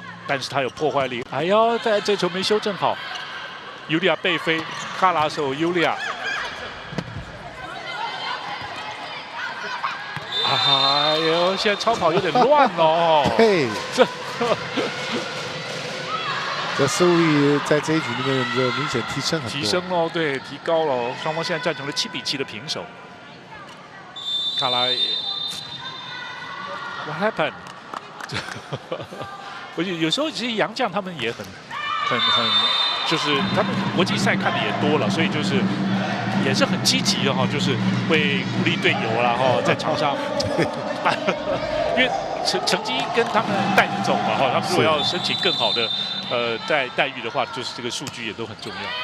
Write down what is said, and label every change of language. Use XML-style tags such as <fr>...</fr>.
<zh>但是他有破坏力，哎呦，这球没修正好，尤利亚背飞，卡拉手尤利亚，哎呦，现在超跑有点乱哦，嘿，这失误率在这一局里面就明显提升很多，提升喽，对，提高了，双方现在战成了7-7的平手。</zh> <en>卡拉 ，What happened？</en> <zh>我有时候其实洋将他们也很，就是他们国际赛看的也多了，所以就是也是很积极的哈，就是会鼓励队友啦哈，在场上，因为成绩跟他们带着走嘛哈，他们如果要申请更好的待遇的话，就是这个数据也都很重要。</zh>